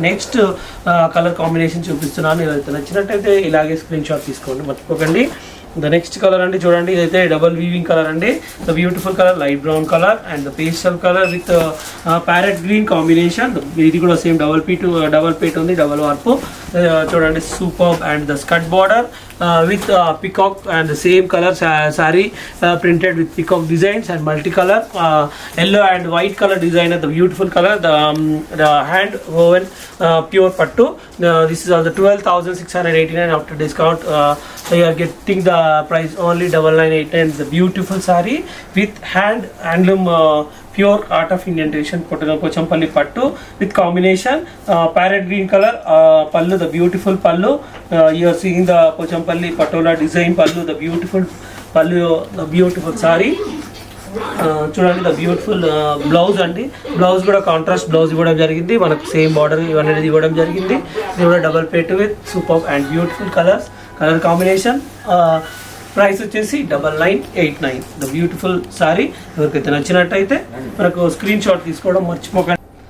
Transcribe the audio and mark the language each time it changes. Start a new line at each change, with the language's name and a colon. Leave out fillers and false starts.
Telugu: Next colour combination చూపిస్తున్నాను. ఎవరైతే నచ్చినట్టయితే ఇలాగే స్క్రీన్ షాట్ తీసుకోండి, మర్చిపోకండి.
English: the next colour
Telugu: అండి. చూడండి, ఇదైతే
English: Double weaving colour అండి. The beautiful colour, light brown colour and pastel colour with parrot green combination.
Telugu: ఇది కూడా సేమ్ డబల్ పేట్ ఉంది, డబల్ వార్పు. చూడండి,
English: Super and the skirt border with peacock and the same color saree printed with peacock designs and multicolor yellow and white color design. The beautiful color, the hand woven pure pattu. This is also 12,689 after discount. You are getting the price only 9,989. The beautiful saree with handloom pure art of Indian tradition pochampalli pattu with combination parrot green color pallu, the beautiful pallu. You are seeing the pochampalli patola design pallu, the beautiful pallu, the beautiful saree.
Telugu: చూడండి,
English: The beautiful blouse అండి.
Telugu: Blouse కూడా contrast blouse ఇవ్వడం జరిగింది. మనకు same border ఇవన్నీ ఇవ్వడం జరిగింది. ఇది కూడా
English: Double పేట్ with super and beautiful colour combination. Price
Telugu: వచ్చేసి
English: 9,989. The beautiful sari.
Telugu: ఎవరికైతే నచ్చినట్టయితే మనకు స్క్రీన్ షాట్ తీసుకోవడం మర్చిపోకండి.